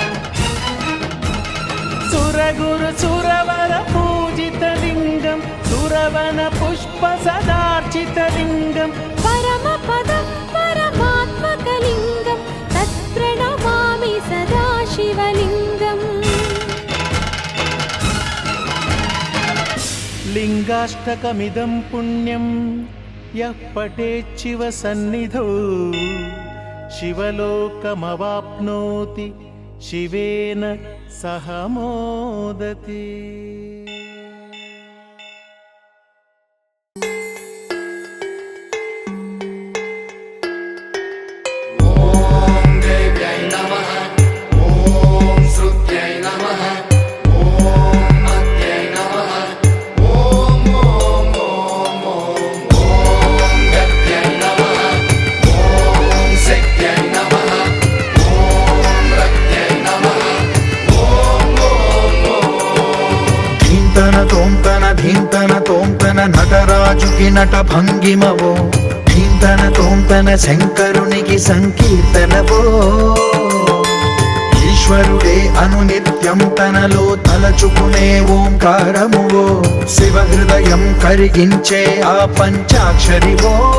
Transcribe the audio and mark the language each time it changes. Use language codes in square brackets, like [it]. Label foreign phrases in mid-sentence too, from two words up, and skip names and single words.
[sa] सुरगुरुसुरवरपूजितलिङ्गं सुर చితలింగం परमपदं परमात्मकलिङ्गं तत्प्रणमामि सदा शिवलिङ्गम् లింగాష్టకమిదం పుణ్యం యః పఠేచ్చివ సన్నిధౌ శివలోకమవాప్నోతి శివేన సహ మోదతి. ॐ देव्यै नमः ॐ श्रुत्यै नमः ॐ मत्यै नमः ॐ गत्यै नमः ॐ शक्त्यै नमः ॐ रक्त्यै नमः [te] ధీంతన తోంతన ధీంతన తోంతన నటరాజుకి నట భంగిమవో ధీంతన తోంతన శంకరునికి సంకీర్తనవో ఈశ్వరుడే అనునిత్యం తనలో తలచుకునే ఓంకారమువో శివ హృదయం కరిగించే ఆ పంచాక్షరివో